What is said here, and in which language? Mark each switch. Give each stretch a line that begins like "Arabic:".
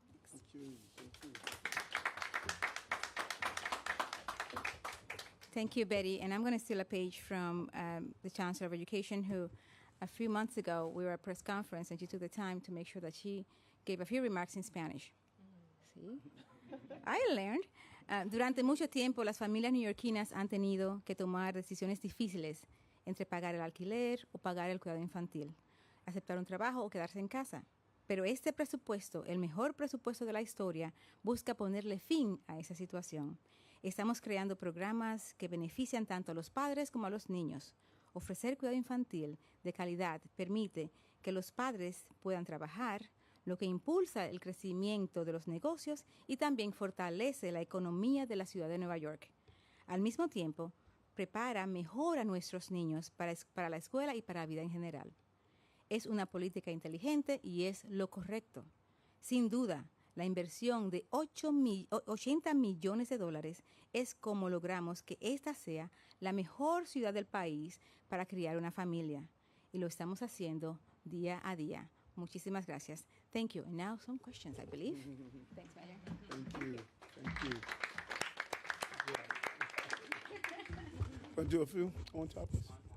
English: Thank you. Thank you. Thank you, Betty. And I'm going to steal a page from the Chancellor of Education, who a few months ago we were at a press conference and she took the time to make sure that she gave a few remarks in Spanish.
Spanish: ¿Sí?
English: I learned.
Spanish: Durante mucho tiempo, las familias neoyorquinas han tenido que tomar decisiones difíciles entre pagar el alquiler o pagar el cuidado infantil, aceptar un trabajo o quedarse en casa. Pero este presupuesto, el mejor presupuesto de la historia, busca ponerle fin a esa situación. Estamos creando programas que benefician tanto a los padres como a los niños. Ofrecer cuidado infantil de calidad permite que los padres puedan trabajar, lo que impulsa el crecimiento de los negocios y también fortalece la economía de la ciudad de Nueva York. Al mismo tiempo, prepara mejor a nuestros niños para la escuela y para la vida en general. Es una política inteligente y es lo correcto. Sin duda, la inversión de $80 millones es como logramos que esta sea la mejor ciudad del país para criar una familia. Y lo estamos haciendo día a día. Muchísimas gracias.
English: Thank you. And now some questions, I believe. Thanks, Mayor. Thank you. Thank you. Want to do a few on topics?